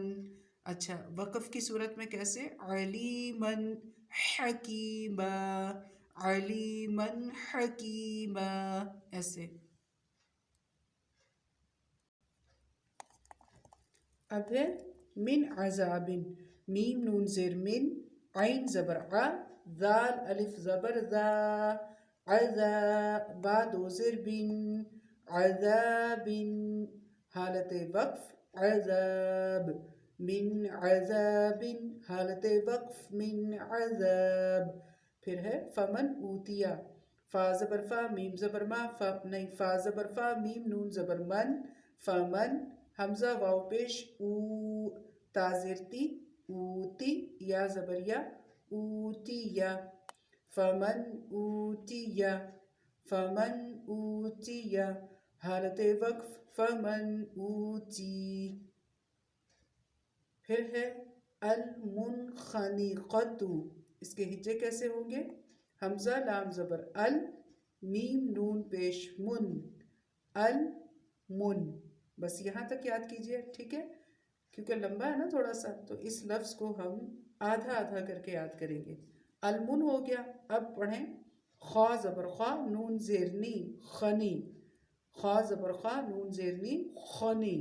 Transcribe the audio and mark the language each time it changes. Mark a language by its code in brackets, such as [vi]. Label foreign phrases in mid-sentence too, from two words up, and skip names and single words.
[ur] اچھا وقف کی صورت میں کیسے؟ [ar] علیمن حکیما، علیمن حکیما، [ur] ایسے. اب ہے [ar] من عذاب، [ur] میم نون زیر من، عین زبر ع، ذال الف زبر ذا، عذا، با دو زیر بن، عذاب. حالت وقف عذاب، [ar] من عذاب. [ur] حالت وقف [ar] من عذاب. [ur] پھر ہے [ar] فمن اوتیا، [ur] فا زبر فا، میم زبر ما، نہیں فا زبر فا، میم نون زبر من، فمن، حمزہ واو پیش او، تا زیر تی، اوتی، یا زبر یا، اوتی یا، [ar] فمن اوتی یا، فمن اوتی یا. [ur] حالت وقف [ar] فمن اوتی. [ur] پھر ہے المنخنقۃ، اس کے ہجے کیسے ہوں گے؟ حمزہ لام زبر ال، میم نون پیش من، المن. بس یہاں تک یاد کیجئے، ٹھیک ہے، کیونکہ لمبا ہے نا تھوڑا سا، تو اس لفظ کو ہم آدھا آدھا کر کے یاد کریں گے. المن ہو گیا. اب پڑھیں خا زبر خا، نون زیرنی، خنی، خا زبر خا، نون زیرنی، خنی.